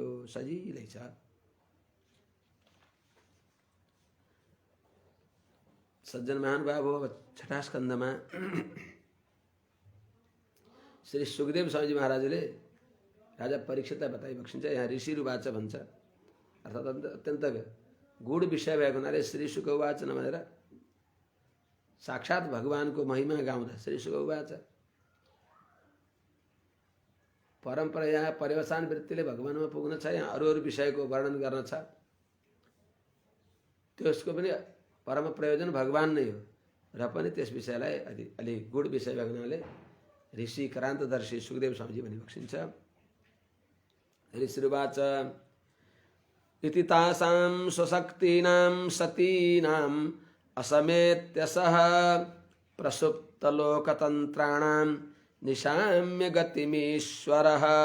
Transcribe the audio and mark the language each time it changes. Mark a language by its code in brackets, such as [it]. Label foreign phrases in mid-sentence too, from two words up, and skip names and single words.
[ne] सजिलै छ। सज्जन महानुभाव हो। 6ठा स्कन्धमा श्री सुखदेव स्वामीजी महाराजले राजा परीक्षितलाई बताइबक्सिन्छ। यहाँ ऋषिरुवाच भन्छ, अर्थात् अत्यन्त गूढ विषय भएको हुनाले [sa] श्री शुक उवाच [ne] नभनेर साक्षात् भगवानको महिमा गाउँदा [sa] श्री शुक उवाच [ne] परम्परा यहाँ पर्यवसान वृत्तिले भगवानमा पुग्न छ, यहाँ अरू विषयको वर्णन गर्न छ। त्यसको पनि परम प्रयोजन भगवान नै हो र पनि त्यस विषयलाई अलि गूढ विषय भएको हुनाले ऋषि क्रान्तदर्शी सुखदेव स्वामीजी भनिबक्सिन्छ। [sa] ऋषिरुवाच इति तासां स्वशक्तीनां सतीनां असमेत्यसः प्रसुप्तलोकतन्त्राणां निशाम्य गतिमीश्वरः।